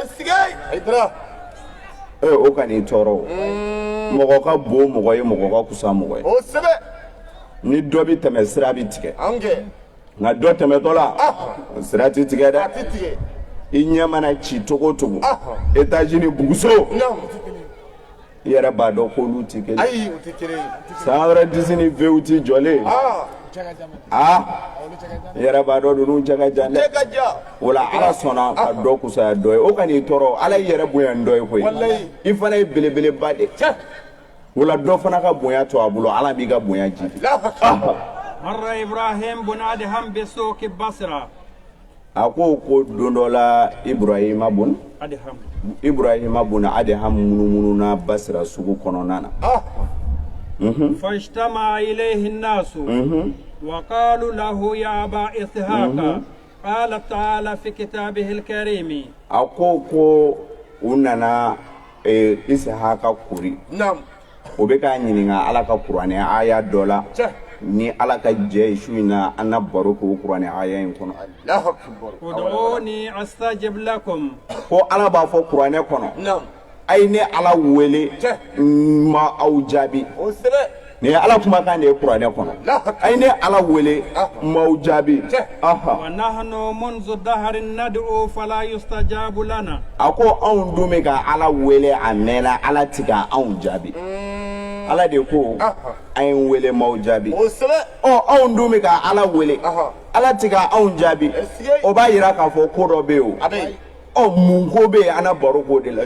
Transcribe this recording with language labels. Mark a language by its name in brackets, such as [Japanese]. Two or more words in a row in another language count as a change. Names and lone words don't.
[Bambara] kɔ o ka n'i tɔɔrɔ mɔgɔ ka bon mɔgɔ ye mɔgɔ ka kusa mɔgɔ ye ni dɔ bi tɛmɛ sira bi tigɛ nka dɔ tɛmɛtɔ la sira ti tigɛ dɛ i ɲɛ mana ci cogo o cogo États-Unis buguso i yɛrɛ b'a dɔn k'olu ti kelen san wɛrɛ disi ni vew ti jɔlen i yɛrɛ b'a dɔn ninnu cɛ ka jan dɛ o la ala sɔnna ka dɔ kusaya dɔ ye o ka n'i tɔɔrɔ ala y'i yɛrɛ bonya dɔ ye koyi i fana ye belebeleba de o la dɔ fana ka bonya to a bolo ala b'i ka bonya jidi [Arabic] مر إبراهيم بن أدهم بسوق بصرة [Bambara] أكو don dɔ la Ibrahima bun Adham mununa Basra sugu kɔnɔna na [Arabic] فاجتمع إليه الناس وقالوا له يا أبا إسحاق قال تعالى في كتابه الكريم [Bambara] أكو unana Ishaqa kuri o bɛ ka ɲininka ala ka kuranɛ aya dɔ la ni ala ka jɛ su in na an na baro k'o kuranɛ aya in kɔnɔ [Arabic] ادعوني أستجب لكم [Bambara] ko ala b'a fɔ kuranɛ kɔnɔ a ye ne ala wele ma aw jaabi ni ala kumakan de ye kuranɛ kɔnɔ a ye ne ala wele m'aw jaabi [Arabic] ونحن منذ دهر ندعو فلا يستجاب لنا [Bambara] a ko anw dun bɛ ka ala wele a mɛnna ala ti ka anw jaabi ala de ko an ye wele m'aw jaabi anw dun bɛ ka ala wele ala tiga anw jaabi o b'a yira k'a fɔ ko dɔ bɛ yen o mun ko bɛ yen an na baro k'o de la